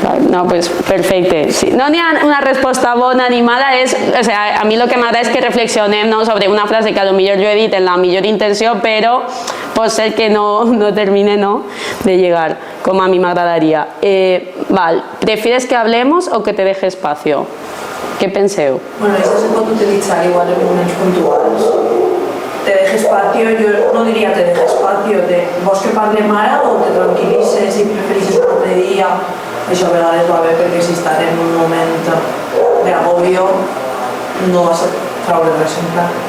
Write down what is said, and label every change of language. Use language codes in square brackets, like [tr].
[ca] No, pues perfecte. Sí. No n'hi ha una resposta bona ni mala, a mi el que m'agrada és que reflexionem sobre una frase que a lo millor jo he dit en la millor intenció, però pot ser que no termine de llegar, com a mi m'agradaria. [es] ¿Prefieres que hablemos o que te deje espacio? [ca] Què penseu? Bueno, esto se pot utilitzar igual en moments puntuals. Te deje espacio, yo no diría [es] te deje espacio, [ca] vos que parlem ara o te tranquil·lices i preferixes un altre dia. Això a vegades va bé perquè si estàs en un moment d'agobio no vas a traure res en clar.